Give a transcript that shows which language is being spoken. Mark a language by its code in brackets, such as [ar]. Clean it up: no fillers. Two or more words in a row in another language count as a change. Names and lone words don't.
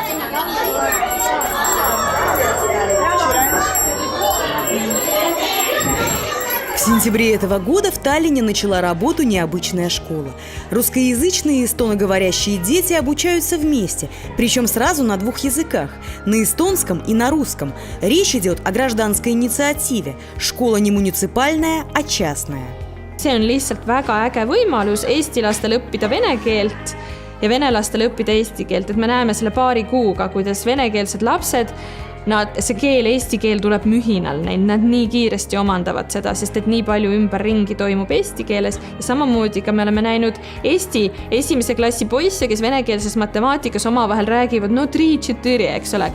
[ru] В сентябре этого года в Таллине начала работу необычная школа. Русскоязычные и эстоноговорящие дети обучаются вместе, причем сразу на двух языках – на эстонском и на русском. Речь идет о гражданской инициативе. Школа не муниципальная, а частная. [et] See on lihtsalt väga äge võimalus eesti lastel õppida vene keelt ja vene lastel õppida eesti keelt. Et me näeme selle paari kuuga, kuidas venekeelsed lapsed, see keel, eesti keel tuleb mühinal neil, nad nii kiiresti omandavad seda, sest et nii palju ümberringi toimub eesti keeles ja samamoodi ka me oleme näinud Eesti esimese klassi poisse, kes venekeelses matemaatikas omavahel räägivad 3-4, eks ole.